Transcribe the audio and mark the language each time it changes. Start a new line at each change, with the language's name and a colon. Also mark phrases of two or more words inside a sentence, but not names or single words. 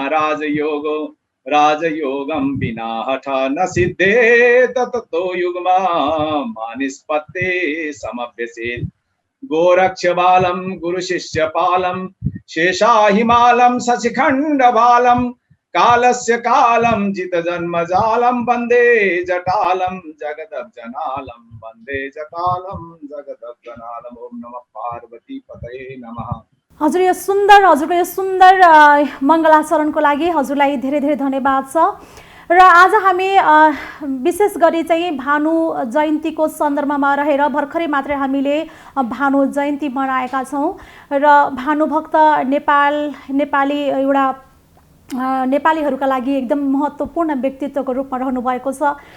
Sanskrit: राजयोगो राजयोगं विना हठ न सिद्धे ततो युग्मा मानिस्पत्ते समभ्यसेत् गोरक्ष बालम गुरु शिष्य पालम शेषा हिमालम शशिखंड बालम कालस्य कालम जित जन्म जालम वंदे जटालम जगदब जनालम वंदे जटालम जगदब जनालम। ओम नमः पार्वती पतये नमः।
Nepali: हजुरको यो सुन्दर मङ्गलाचरणको लागि हजुरलाई धेरै धेरै धन्यवाद छ। र आज हामी विशेष गरी चाहिँ भानु जयन्तीको सन्दर्भमा रहेर भर्खरै मात्रै हामीले भानु जयन्ती मनाएका छौँ र भानुभक्त नेपाली एउटा नेपालीहरूका लागि एकदम महत्त्वपूर्ण व्यक्तित्वको रूपमा रहनु भएको छ